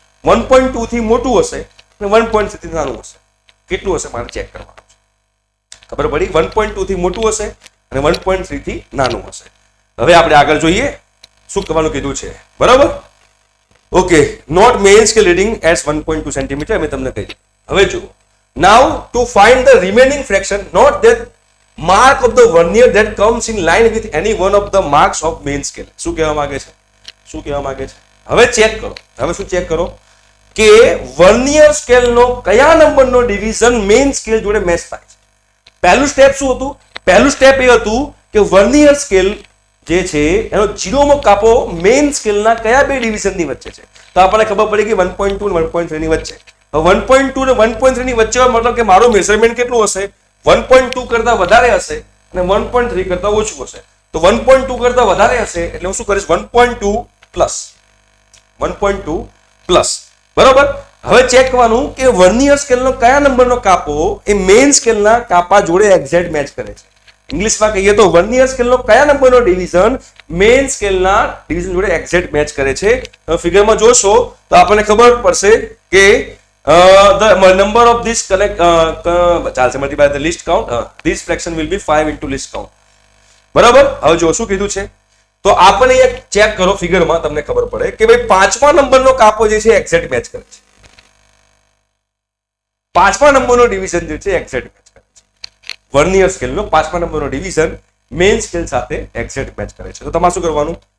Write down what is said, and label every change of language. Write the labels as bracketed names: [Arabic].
[Gujarati] 1.2 થી મોટું હશે અને 1.3 થી નાનું હશે. કેટલું હશે મારે ચેક કરવાનું છે. ખબર પડી? 1.2 થી મોટું હશે અને 1.3 થી નાનું હશે. હવે આપણે આગળ જોઈએ શું કરવાનું કીધું છે. બરાબર? [English] okay, note main scale reading at 1.2 centimetre [Gujarati] અમે તમને કહી. હવે જુઓ, [English] Now to find the remaining fraction, note that mark of the vernier that comes in line with any one of the marks of main scale. [Gujarati] શું કહેવા માંગે છે? શું કહેવા માંગે છે? હવે ચેક કરો. હવે શું ચેક કરો કે વર્નિયર સ્કેલનો કયા નંબરનો ડિવિઝન મેઇન સ્કેલ જોડે મેચ થાય છે. પહેલું સ્ટેપ શું હતું? પહેલું સ્ટેપ એ હતું કે વર્નિયર સ્કેલ જે છે એનો 0મો કાપો મેઇન સ્કેલના કયા બે ડિવિઝનની વચ્ચે છે. તો આપણને ખબર પડી કે 1.2 અને 1.3 ની વચ્ચે. હવે 1.2 અને 1.3 ની વચ્ચે મતલબ કે મારું મેઝરમેન્ટ કેટલું હશે? 1.2 કરતા વધારે હશે અને 1.3 કરતા ઓછું હશે. તો 1.2 કરતા વધારે હશે એટલે હું શું કરીશ? 1.2 પ્લસ 1.2 પ્લસ. બરોબર? હવે ચેક કરવાનું કે વર્નિયર સ્કેલનો કયા નંબરનો કાપો એ મેઇન સ્કેલના કાપા જોડે એક્ઝેક્ટ મેચ કરે છે. ઇંગ્લિશમાં કહીએ તો વર્નિયર સ્કેલનો કયા નંબરનો ડિવિઝન મેઇન સ્કેલના ડિવિઝન જોડે એક્ઝેક્ટ મેચ કરે છે. ફિગરમાં જોશો તો આપણને ખબર પડશે કે [English] the number of this connect ચાલશે multiply the least count, this fraction will be 5 into least count. [Gujarati] બરાબર? હવે જો શું કીધું છે તો આપણે એક ચેક કરો ફિગરમાં, તમને ખબર પડે કે ભાઈ 5મા નંબરનો કાપો જે છે એક્ઝેક્ટ મેચ કરે છે. 5મા નંબરનો ડિવિઝન જે છે એક્ઝેક્ટ મેચ કરે છે. વર્નિયર સ્કેલનો 5મા નંબરનો ડિવિઝન મેઇન સ્કેલ સાથે એક્ઝેક્ટ મેચ કરે છે. તો તમારે શું કરવાનું?